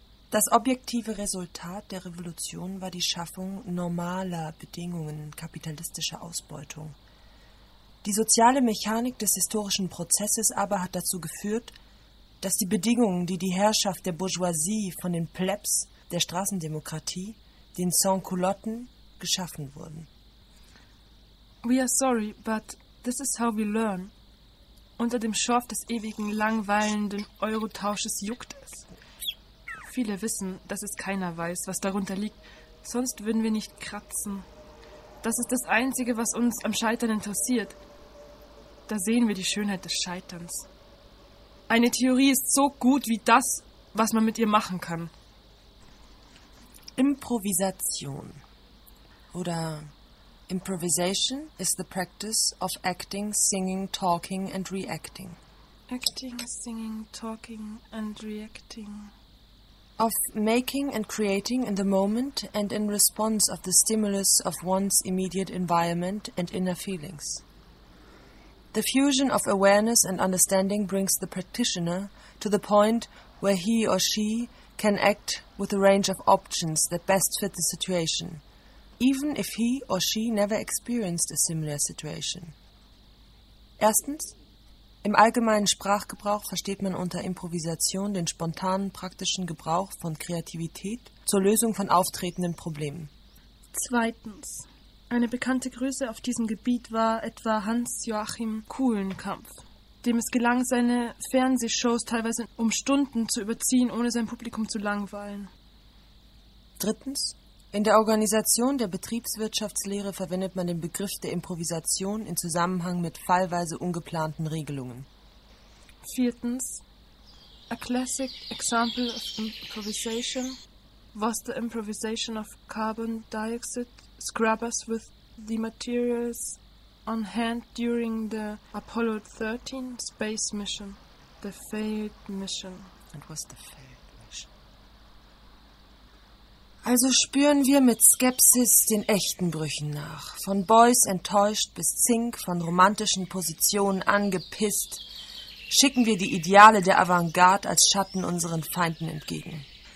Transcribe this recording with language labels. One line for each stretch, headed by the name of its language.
German: Das objektive Resultat der Revolution war die Schaffung normaler Bedingungen kapitalistischer Ausbeutung. Die soziale Mechanik des historischen Prozesses aber hat dazu geführt, dass die Bedingungen, die die Herrschaft der Bourgeoisie von den Plebs, der Straßendemokratie, den Sans-Culotten, geschaffen wurden.
English: We are sorry, but this is how we learn.
German: Unter dem Schorf des ewigen, langweilenden Eurotausches juckt es. Viele wissen, dass es keiner weiß, was darunter liegt, sonst würden wir nicht kratzen. Das ist das Einzige, was uns am Scheitern interessiert. Da sehen wir die Schönheit des Scheiterns. Eine Theorie ist so gut wie das, was man mit ihr machen kann.
English: Improvisation oder Improvisation is the practice of acting, singing, talking and reacting. Acting, singing, talking and reacting. Of making and creating in the moment and in response of the stimulus of one's immediate environment and inner feelings. The fusion of awareness and understanding brings the practitioner to the point where he or she can act with a range of options that best fit the situation, even if he or she never experienced a similar situation.
German: Erstens, im allgemeinen Sprachgebrauch versteht man unter Improvisation den spontanen praktischen Gebrauch von Kreativität zur Lösung von auftretenden Problemen. Zweitens, eine bekannte Größe auf diesem Gebiet war etwa Hans-Joachim Kuhlenkampf, dem es gelang, seine Fernsehshows teilweise um Stunden zu überziehen, ohne sein Publikum zu langweilen. Drittens, in der Organisation der Betriebswirtschaftslehre verwendet man den Begriff der Improvisation in Zusammenhang mit fallweise ungeplanten Regelungen.
English: Viertens, a classic example of improvisation was the improvisation of carbon dioxide scrubbers with the materials on hand during the Apollo 13 space mission, the failed mission. It was the failed mission.
German: Also spüren wir mit Skepsis den echten Brüchen nach. Von Boys enttäuscht bis Zink, von romantischen Positionen angepisst, schicken wir die Ideale der Avantgarde als Schatten unseren Feinden entgegen.